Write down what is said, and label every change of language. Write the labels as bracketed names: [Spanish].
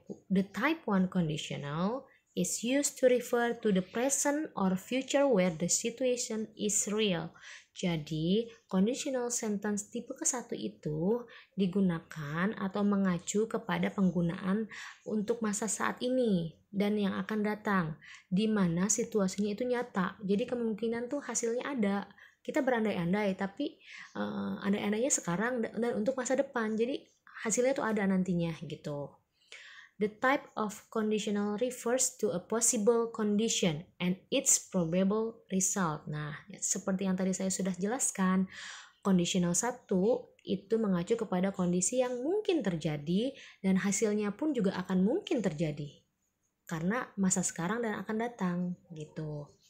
[English] The type 1 conditional is used to refer to the present or future where the situation is real. [Indonesian] Jadi, conditional sentence tipe ke-1 itu digunakan atau mengacu kepada penggunaan untuk masa saat ini dan yang akan datang, di mana situasinya itu nyata. Jadi, kemungkinan tuh hasilnya ada. Kita berandai-andai, tapi andai-andainya sekarang dan untuk masa depan. Jadi hasilnya tuh ada nantinya gitu. [English] The type of conditional refers to a possible condition and its probable result. [Indonesian] Nah, seperti yang tadi saya sudah jelaskan, conditional 1 itu mengacu kepada kondisi yang mungkin terjadi dan hasilnya pun juga akan mungkin terjadi karena masa sekarang dan akan datang gitu.